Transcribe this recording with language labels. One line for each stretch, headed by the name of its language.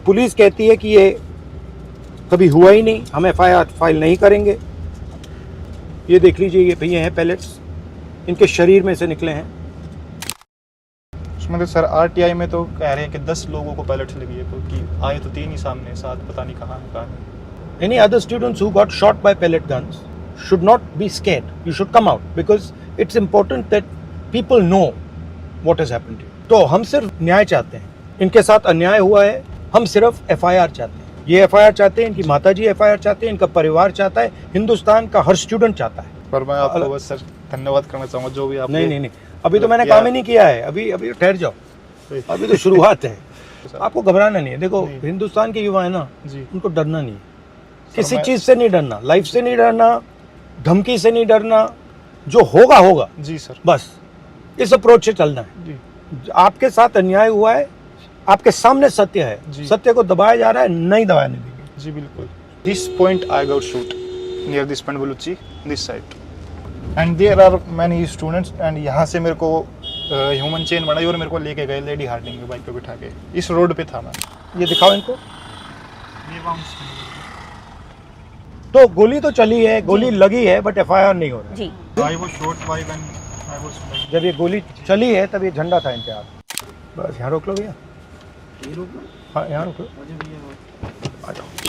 Hindi: Police कहती है कि ये कभी हुआ ही नहीं, हम एफआईआर फाइल नहीं करेंगे। ये देख लीजिए, ये भैया हैं पैलेट्स, इनके शरीर में से निकले हैं। उसमें तो सर आरटीआई में तो कह रहे हैं कि 10 लोगों को पैलेट्स लगी है, क्योंकि आए तो 3 ही सामने, 7 पता नहीं कहाँ है।
English: Any other students who got shot by pellet guns should not be scared. You should come out because it's important that people know what has happened to you.
Hindi: तो हम सिर्फ न्याय चाहते हैं, इनके साथ अन्याय हुआ है, हम सिर्फ एफआईआर चाहते हैं। ये एफआईआर चाहते हैं, इनकी माताजी एफआईआर चाहते हैं, इनका परिवार चाहता है, हिंदुस्तान का हर स्टूडेंट चाहता है। पर मैं आपको बस सर धन्यवाद करना चाहूँगा जो भी आप। नहीं, अभी तो मैंने काम ही नहीं किया है, अभी ठहर जाओ, अभी तो शुरुआत है। आपको घबराना नहीं है। देखो हिंदुस्तान के युवा है ना, उनको डरना नहीं है, किसी चीज से नहीं डरना, लाइफ से नहीं डरना, धमकी से नहीं डरना, जो होगा होगा जी सर, बस इस अप्रोच से चलना है जी। आपके साथ अन्याय हुआ है, आपके सामने सत्य है, सत्य को दबाया जा रहा है, नहीं दबाने देंगे जी। बिल्कुल।
English: this point I got shoot near this point Baluchi this side and there are many students and
Hindi: यहाँ से मेरे को ह्यूमन चेन बनाई और मेरे को लेके गए लेडी हार्डिंग में बाइक पे बिठा के। इस रोड पे था मैं। ये दिखाओ इनको। तो गोली तो चली है, गोली लगी है, बट एफआईआर नहीं हो रहा जी।
English: I was shot by when I was like...
Hindi: जब ये गोली चली है तब ये झंडा था इनके हाथ। बस यहाँ रोक लो भैया, हाँ यहाँ रोक लो, आ जाओ।